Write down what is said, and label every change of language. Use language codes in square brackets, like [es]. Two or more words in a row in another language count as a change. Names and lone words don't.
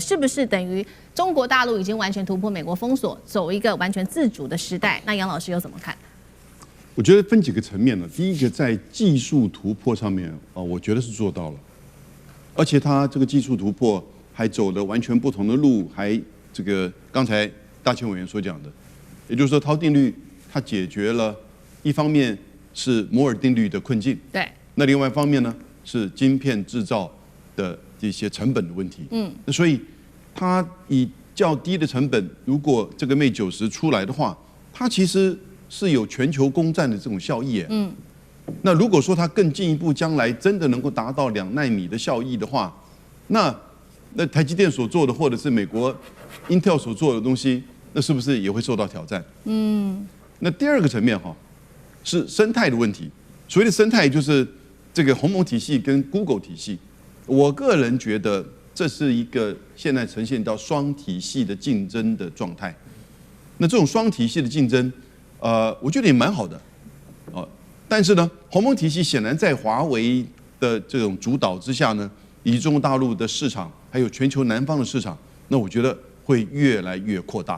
[zh] 是不是等於中國大陸已經完全突破美國封鎖，走一個完全自主的時代？那楊老師又怎麼看？我覺得分幾個層面呢。第一個在技術突破上面啊，我覺得是做到了，而且它這個技術突破還走了完全不同的路，還這個剛才大千委員所講的，也就是說濤定律它解決了一方面是摩爾定律的困境，對，那另外一方面呢是晶片製造的一些成本的問題，那所以它以較低的成本，如果這個 Mate 90出來的話，它其實是有全球攻占的這種效益，那如果說它更進一步，將來真的能夠達到2奈米的效益的話，那台積電所做的，或者是美國 Intel 所做的東西，那是不是也會受到挑戰？那第2個層面是生態的問題。所謂的生態，就是這個鴻蒙體系跟 Google 體系。我個人覺得這是一個現在呈現到雙體系的競爭的狀態。那這種雙體系的競爭，我覺得也蠻好的，但是呢，鴻蒙體系顯然在華為的這種主導之下呢，以及中國大陸的市場，還有全球南方的市場，那我覺得會越來越擴大。